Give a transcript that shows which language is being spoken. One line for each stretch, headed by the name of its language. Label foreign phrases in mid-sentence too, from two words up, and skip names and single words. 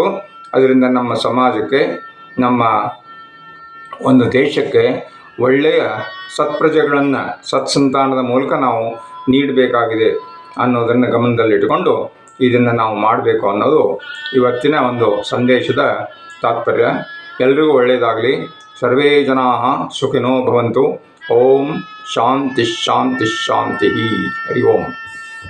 Kannada: ಅದರಿಂದ ನಮ್ಮ ಸಮಾಜಕ್ಕೆ, ನಮ್ಮ ಒಂದು ದೇಶಕ್ಕೆ ಒಳ್ಳೆಯ ಸತ್ಪ್ರಜೆಗಳನ್ನು ಸತ್ಸಂತಾನದ ಮೂಲಕ ನಾವು ನೀಡಬೇಕಾಗಿದೆ ಅನ್ನೋದನ್ನು ಗಮನದಲ್ಲಿಟ್ಟುಕೊಂಡು ಇದನ್ನು ನಾವು ಮಾಡಬೇಕು ಅನ್ನೋದು ಇವತ್ತಿನ ಒಂದು ಸಂದೇಶದ ತಾತ್ಪರ್ಯ. ಎಲ್ರಿಗೂ ಒಳ್ಳೆಯದಾಗಲಿ.
Sanskrit: ಸರ್ವೇ ಜನಾಃ ಸುಖಿನೋ ಭವಂತು. ಓಂ ಶಾಂತಿ ಶಾಂತಿ ಶಾಂತಿ. ಹರಿ ಓಂ.